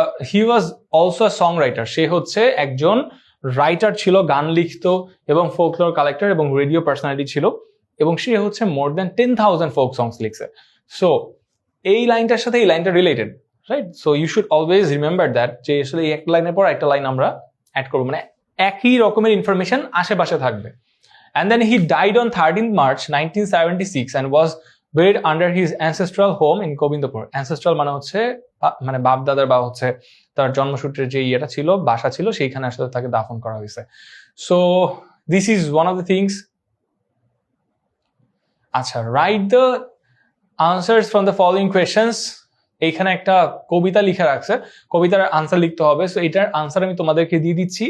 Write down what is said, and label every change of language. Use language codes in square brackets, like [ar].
[en] He was also a songwriter, [bn] সে হচ্ছে একজন writer ছিল, গান লিখতো এবং ফোকলোর কালেক্টর এবং রেডিও পার্সোনালিটি ছিল, এবং সে হচ্ছে মোর দ্যান 10,000 ফোক সংস লিখছে। সো এই লাইনটার সাথে এই লাইনটা related, right? [en] so you should always remember that, [bn] যে আসলে এই একটা লাইনের পর একটা লাইন আমরা অ্যাড করবো, মানে একই রকমের ইনফরমেশন আশেপাশে থাকবে। [en] And then he died on 13th March 1976 and was buried under his ancestral home in Gobindapur. [bn] Ancestral মানে হচ্ছে মানে বাপ দাদার বা হচ্ছে তার জন্মসূত্রের যে ইয়েটা ছিল, বাসা ছিল, সেইখানে আসলে তাকে দাফন করা হয়েছে। [en] So this is one of the things. আচ্ছা, write the answers from the following questions. [bn] এইখানে একটা কবিতা লিখে রাখছে, কবিতার আনসার লিখতে হবে। সো এটার আনসার আমি তোমাদেরকে দিয়ে দিচ্ছি।